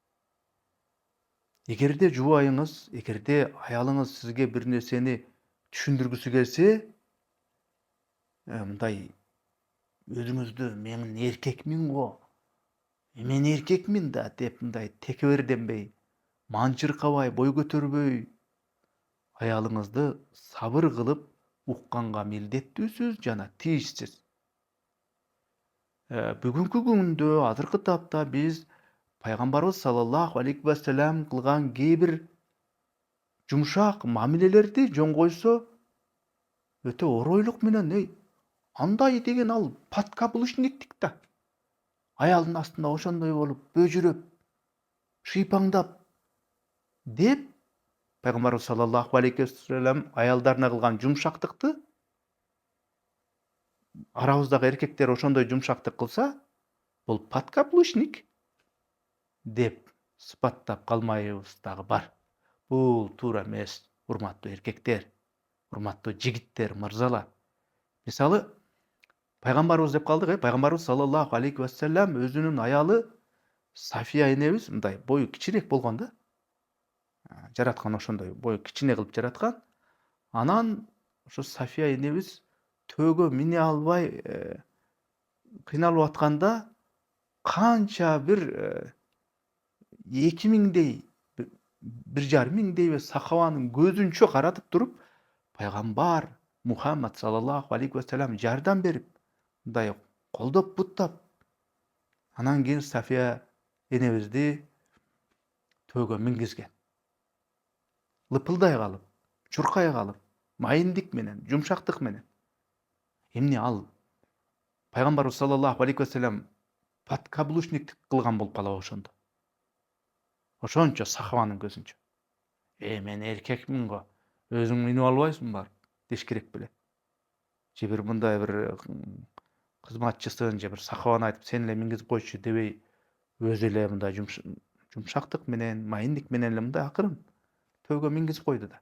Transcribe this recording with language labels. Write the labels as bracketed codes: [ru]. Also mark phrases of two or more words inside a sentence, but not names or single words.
[ky] Эгерде жубайыңыз, эгерде аялыңыз сизге бир нерсени түшүндүргүсү келсе, мындай өзүңүздү мен эркекмин го, мен эркекмин да деп мындай текеберденбей, манчыркабай, бой көтөрбөй аялыңызды сабыр кылып укканга милдеттүүсүз жана тийишсиз. Бүгүнкү күндө, азыркы тапта биз пайгамбарыбыз [ar] صلى الله عليه وسلم [ky] кылган кээ бир жумшак мамилелерди жөн койсо, өтө оройлук менен андай деген ал подкаблучниктик да. Аялдын астында ошондой болуп, бөжүрөп, шыйпаңдап деп пайгамбарыбыз [ar] صلى الله عليه وسلم [ky] аялдарына кылган жумшактыкты арабыздагы эркектер ошондой жумшактык кылса, бул подкаблучник деп сыпаттап калмайбыз дагы бар. Бул туура эмес, урматтуу эркектер, урматтуу жигиттер, мырзалар. Мисалы, пайгамбарыбыз деп калдык, пайгамбарыбыз [ar] صلى الله عليه وسلم [ky] өзүнүн аялы Сафия энебиз мындай бою кичирээк болгон да. Жараткан ошондой бою кичине кылып жараткан. Анан ошо Сафия энебиз төөгө мине албай кыйналып атканда канча бир 2000дей, 1500дей сахабанын көзүнчө каратып туруп, пайгамбар Мухаммад [ar] صلى الله عليه وسلم [ky] жардам берип, мындай колдоп буттап, анан кийин Сафия энебизди төөгө мингизген. Лыпылдай калып, чуркай калып, майындык менен, жумшактык менен. Эмне ал пайгамбарыбыз [ar] صلى الله عليه وسلم [ky] подкаблучниктик кылган болуп калабы ошондо. Ошончо сахабанын көзүнчө. Мен эркекмин го, Өзүң минип албайсың барып, деш керек беле. Же бир мындай бир кызматчысын же бир сахабаны айтып, сен эле мингизип койчу дебей, өзү эле мындай жумшактык менен, майындык менен эле мындай акырын төбөгө мингизип койду да.